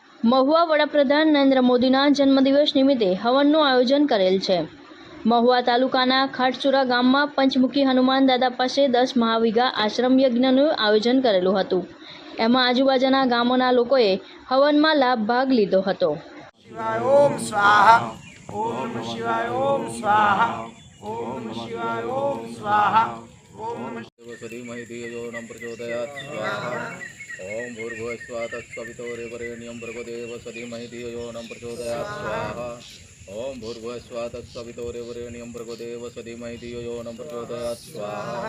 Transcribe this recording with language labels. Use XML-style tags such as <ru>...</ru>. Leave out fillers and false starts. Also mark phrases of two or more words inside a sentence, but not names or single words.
<gu>મહુવા વડાપ્રધાન નરેન્દ્ર મોદીના જન્મદિવસ નિમિત્તે હવનનું આયોજન કરેલ છે। મહુવા તાલુકાના ખાટચુરા ગામમાં પંચમુખી હનુમાન દાદા પાસે 10 મહાવીઘા આશ્રમ યજ્ઞનું આયોજન કરેલું હતું। એમાં આજુબાજુના ગામોના લોકોએ હવનમાં ભાગ લીધો હતો।</gu> <sa>शिवाय ओम स्वाहा ओम नमः शिवाय ओम स्वाहा ओम नमः शिवाय ओम स्वाहा ओम नमः सदीमहि धियो यो न प्रचोदयात् स्वाहा ओम भूर्भुवः स्वः तत्सवितुर्वरेण्यं भर्गो देवस्य धीमहि धियो यो न प्रचोदयात् स्वाहा ओम भूर्भुवः स्वः तत्सवितुर्वरेण्यं भर्गो देवस्य धीमहि धियो यो न प्रचोदयात् स्वाहा</sa>